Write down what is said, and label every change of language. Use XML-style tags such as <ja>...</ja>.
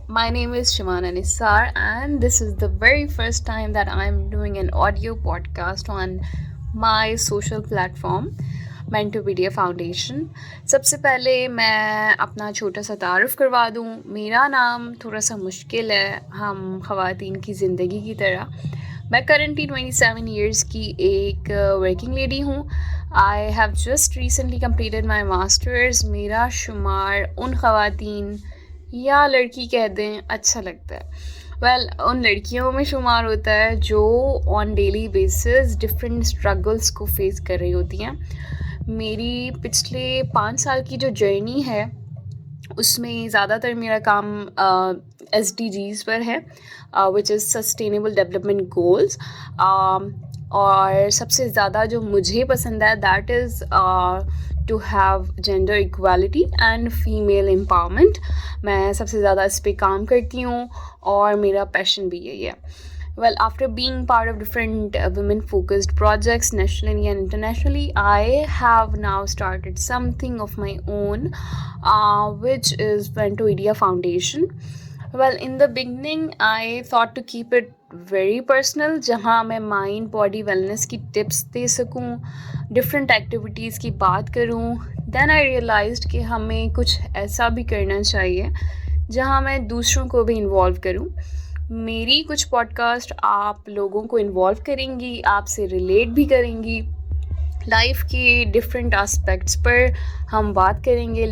<en>My name is Shimana Nisar and this is the very first time that I'm doing an audio podcast on my social platform Mentopedia Foundation.</en> <hi>सबसे पहले मैं अपना छोटा सा तारुफ करवा दूँ. मेरा नाम थोड़ा सा मुश्किल है हम ख़वातीन की ज़िंदगी की तरह. मैं करंटली 27 ईयर्स की एक वर्किंग लेडी हूँ.</hi> <en>I have just recently completed my masters.</en> <hi>मेरा शुमार उन ख़वातीन या लड़की कह दें अच्छा लगता है. उन लड़कियों में शुमार होता है जो on daily basis different struggles को फेस कर रही होती हैं. मेरी पिछले 5 साल की जो जर्नी है उसमें ज़्यादातर मेरा काम SDGs पर है,</hi> <en>Which is sustainable development goals.</en> <hi>और सबसे ज़्यादा जो मुझे पसंद है</hi> <en>That is to have gender equality and female empowerment.</en> <hi>मैं सबसे ज़्यादा इस पर काम करती हूँ और मेरा पैशन भी यही है.</hi> <en>After being part of different women-focused projects nationally and internationally, I have now started something of my own, which is Mentopedia Foundation. In the beginning, I thought to keep it very personal,</en> <hi>जहाँ मैं mind body wellness की tips दे सकूँ, different activities की बात करूँ.</hi> <en>Then I realized</en> <hi>कि हमें कुछ ऐसा भी करना चाहिए जहाँ मैं दूसरों को भी involve करूँ. मेरी कुछ पॉडकास्ट आप लोगों को इन्वॉल्व करेंगी, आपसे रिलेट भी करेंगी, लाइफ के डिफरेंट एस्पेक्ट्स पर हम बात करेंगे.</hi>